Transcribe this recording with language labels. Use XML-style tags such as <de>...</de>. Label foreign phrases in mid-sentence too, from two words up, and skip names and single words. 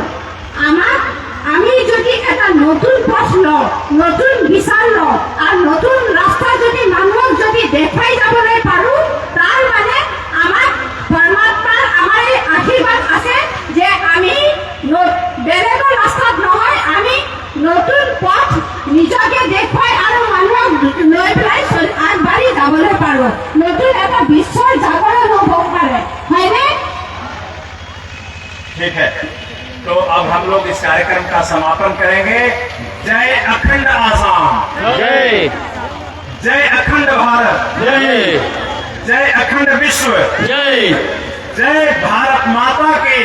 <as>আমি যদি এটা নতুন পথ লওঁ, নতুন বিচাৰ লওঁ আৰু নতুন ৰাস্তা যদি মানুহক যদি দেখুৱাই যাবলৈ পাৰোঁ, তাৰ মানে আমাক পৰমাত্মাৰ আমাৰ এই আশীৰ্বাদ আছে যে আমি বেলেগৰ ৰাস্তাত নহয়, আমি নতুন পথ নিজকে দেখুৱাই আৰু মানুহক লৈ পেলাই আগবাঢ়ি যাবলৈ পাৰোঁ। নতুন এটা বিশ্বৰ জাগৰণ হ'ব পাৰে, হয়নে?</as> <hi>ठीक है, तो अब हम लोग इस कार्यक्रम का समापन करेंगे। जय अखंड आसाम, जय जय अखंड भारत, जय जय अखंड विश्व, जय जय भारत माता की,</hi>